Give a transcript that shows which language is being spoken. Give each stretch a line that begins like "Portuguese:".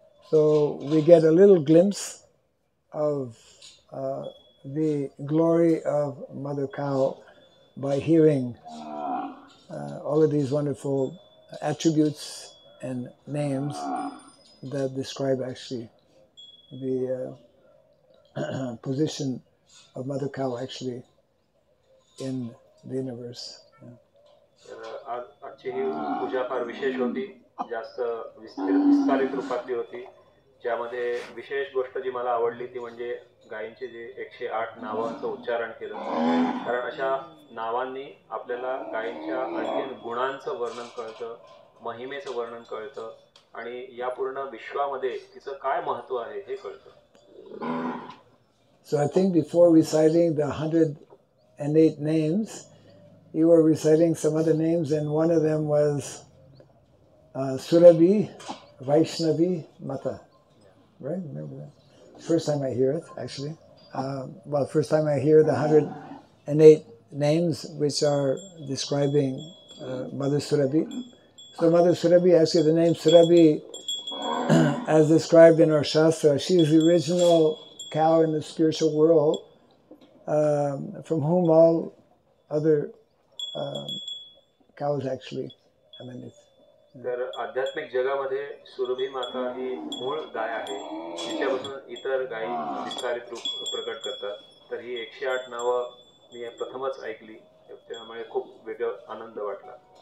English: So we get a little glimpse of the glory of Mother Cow by hearing all of these wonderful attributes and names that describe actually the position of Mother Cow actually in the universe. Yeah.
Marathi: तर आजची ही पूजा फार विशेष होती, जास्त विस्तारित रूपातली होती, ज्यामध्ये विशेष गोष्ट जी मला आवडली ती म्हणजे गायींचे जे 108 नावांचं उच्चारण केलं. कारण अशा नावांनी आपल्याला गायींच्या आणखीन गुणांचं वर्णन कळतं, महिमेचं वर्णन कळतं आणि या पूर्ण विश्वामध्ये तिचं काय महत्त्व आहे हे कळतं.
English: So I think before reciting the 108 names, you were reciting some other names, and one of them was Surabhi Vaishnavi Mata. Right? Remember that? First time I hear it, actually. First time I hear the 108 names which are describing Mother Surabhi. So Mother Surabhi, actually the name Surabhi, as described in our Shastra, she is the original cow in the spiritual world, from whom all other cows actually emanate.
Marathi: तर आध्यात्मिक जगामध्ये सुरभी माता ही मूळ गाय आहे, तिच्यापासून इतर गायी विस्तारित रूप प्रकट करतात. तर ही 108 नावं मी प्रथमच ऐकली, त्यामुळे खूप वेगळा आनंद वाटला.